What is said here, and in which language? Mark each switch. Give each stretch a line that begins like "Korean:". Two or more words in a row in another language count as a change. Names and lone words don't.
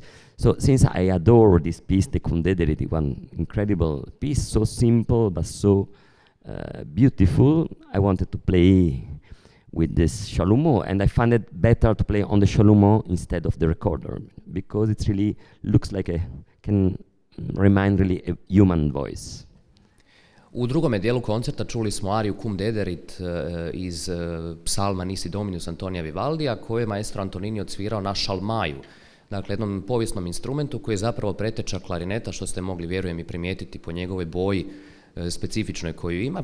English: So since I adore this piece, the Cum Dederit, one incredible piece, so simple but so beautiful, I wanted to play with this chalumeau, and I found it better to play on the chalumeau instead of the recorder, because it really looks like can remind really a human voice.
Croatian: U drugome dijelu koncerta čuli smo ariju Cum Dederit iz psalma Nisi Dominus Antonija Vivaldija, koje je maestro Antonini odsvirao na šalmaju, dakle jednom povijesnom instrumentu koji je zapravo preteča klarineta, što ste mogli, vjerujem, i primijetiti po njegovoj boji specifičnoj koju ima.